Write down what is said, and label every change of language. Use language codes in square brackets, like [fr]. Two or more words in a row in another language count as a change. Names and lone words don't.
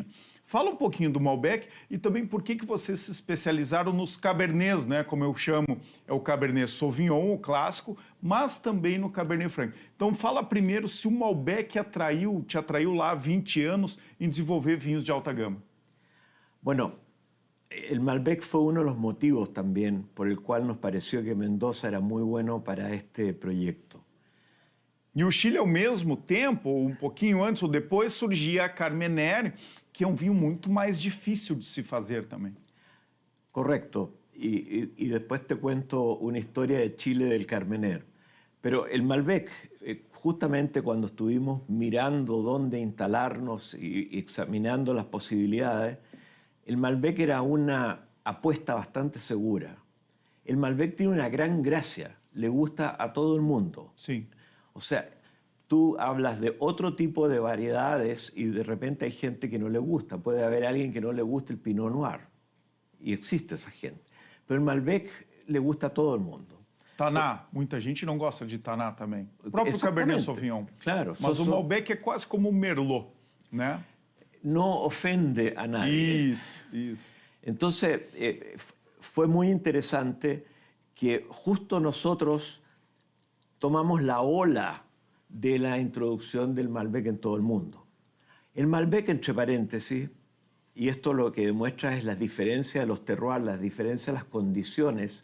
[pt] Fala um pouquinho do Malbec e também por que vocês se especializaram nos Cabernets, né? Como eu chamo, é o Cabernet Sauvignon, o clássico, mas também no Cabernet Franc. Então fala primeiro se o Malbec te atraiu lá há 20 anos em desenvolver vinhos de alta gama. [es] Bueno, el Malbec fue uno de los motivos también por el cual nos pareció que Mendoza era muy bueno para este proyecto. [pt] E o Chile, ao mesmo tempo, um pouquinho antes ou depois, surgia a Carmenère, que é um vinho muito mais difícil de se fazer também. [es] Correcto. Y después te cuento una historia de Chile del Carmenère. Pero el Malbec, justamente cuando estuvimos mirando dónde instalarnos y examinando las posibilidades, el Malbec era una apuesta bastante segura. El Malbec tiene una gran gracia, le gusta a todo el mundo. Sí. O sea, tú hablas de otro tipo de variedades y de repente hay gente que no le gusta. Puede haber alguien que no le guste el Pinot Noir. Y existe esa gente. Pero el Malbec le gusta a todo el mundo. [pt] Taná, muita gente não gosta de Taná também. O próprio Cabernet Sauvignon. [es] Claro. [pt] Mas o Malbec é quase como o Merlot, né? [es] No ofende a nadie. [pt] Isso. [es] Entonces, fue muy interesante que justo nosotros tomamos la ola de la introducción del Malbec en todo el mundo. El Malbec, entre paréntesis, y esto lo que demuestra es la diferencia de los terroirs, la diferencia de las condiciones.